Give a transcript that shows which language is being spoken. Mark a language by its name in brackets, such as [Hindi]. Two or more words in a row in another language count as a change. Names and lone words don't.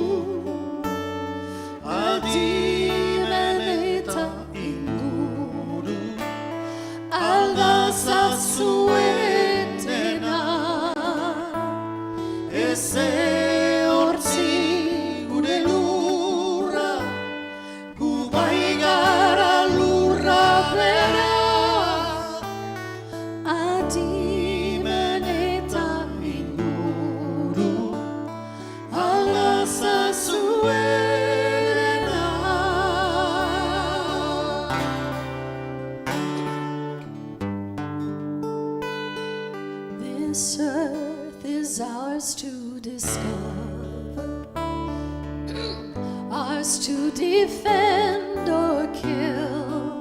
[Basque] adimen eta inguru, alda zazuetena, ez ehortzi gure lurra, gu bai gara lurra bera. Adimen eta inguru, alda zazuetena. [English] This earth is ours to discover, ours to defend or kill.